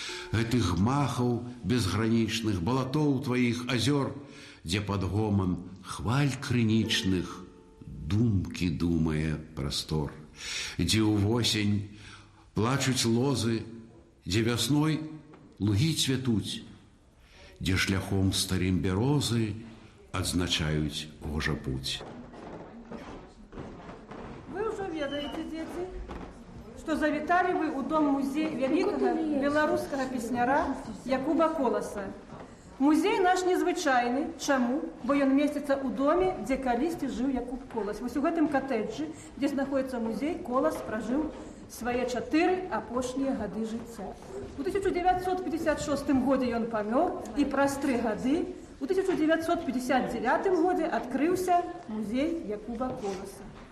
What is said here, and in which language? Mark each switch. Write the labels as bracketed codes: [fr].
[be] Гэтых махаў безгранічных, балатоў тваіх азёр, дзе пад гоман хваль крынічных думкі думае прастор, дзе ўвосень плачуць лозы, дзе вясной лугі цвятуць, дзе шляхом старым бярозы адзначаюць гожа путь. [ru] Вы уже ведаете, дети, что завітали вы у дом-музей великого белорусского песняра Якуба Коласа. [be] Музей наш незвычайны. Чаму? Бо ён месціцца ў доме, дзе калісьці жыў Якуб Колас. Вось у гэтым катэджы, дзе знаходіцца музей, Колас пражыў свае 4 апошнія гады жыцця. У 1956 годзе ён памёр, і праз 3 гады у 1959 годзе адкрыўся музей Якуба Коласа.